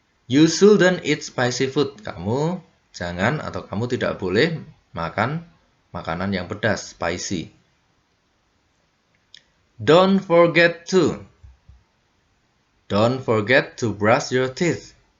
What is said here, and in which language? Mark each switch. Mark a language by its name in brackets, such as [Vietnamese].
[English] You shouldn't eat spicy food. [Indonesian] Kamu jangan atau kamu tidak boleh makan makanan yang pedas, spicy. [English] Don't forget to. Don't forget to brush your teeth.